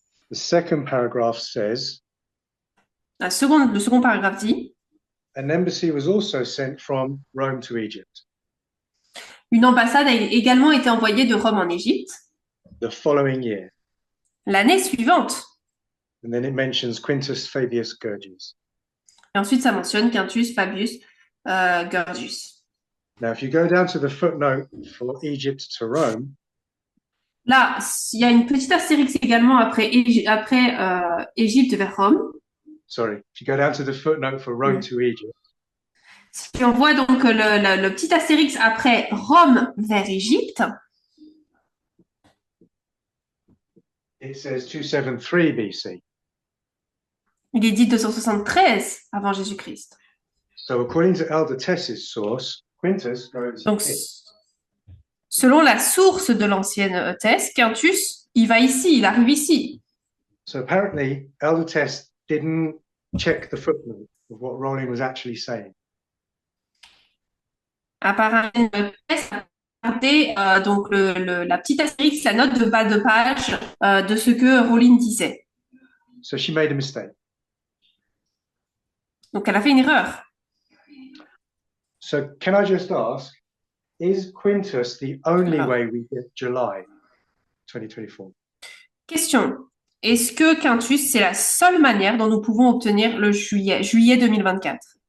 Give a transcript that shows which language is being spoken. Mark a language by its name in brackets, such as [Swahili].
[English] The second paragraph says, [French] Le second paragraphe dit [English] an embassy was also sent from Rome to Egypt [French] une ambassade a également été envoyée de Rome en Égypte [English] the following year. [French] l'année suivante. [English] And then it mentions Quintus Fabius Gurgius. [French] Et ensuite, ça mentionne Quintus Fabius Gurgius. [English] Now, if you go down to the footnote for Egypt to Rome, [French] Là, il y a une petite astérix également après Égypte vers Rome. [English] sorry, if you go down to the footnote for Rome to Egypt, [French] Si on voit donc le petit astérix après Rome vers Égypte, [English] it says 273 BC. [French] il est dit 273 avant Jésus-Christ. [English] So according to Elder Tess's source, Quintus goes [French] Donc, selon la source de l'ancienne thèse, Quintus, il va ici, il arrive ici. [English] So apparently, Elder Tess didn't check the footnote of what Rowling was actually saying. [French] Apparemment, regardez donc la petite astérix, la note de bas de page de ce que Rowling disait. [English] So she made a mistake. [French] Donc, elle a fait une erreur. [English] So can I just ask, is Quintus the only Ah. way we get July 2024? [French] Question. Est-ce que Quintus, c'est la seule manière dont nous pouvons obtenir le juillet 2024?